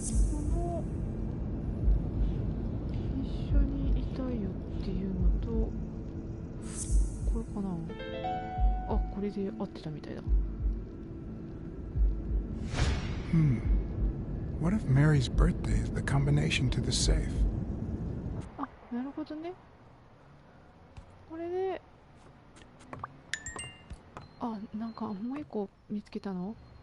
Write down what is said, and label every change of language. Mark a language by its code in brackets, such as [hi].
[ja] この一緒にいたいよっていうのとこれかな。あ、これで合ってたみたいだ。 [en] What if Mary's birthday is the combination to the safe? [ja] あ、なるほどね。これで、あ、なんかもう一個見つけたの？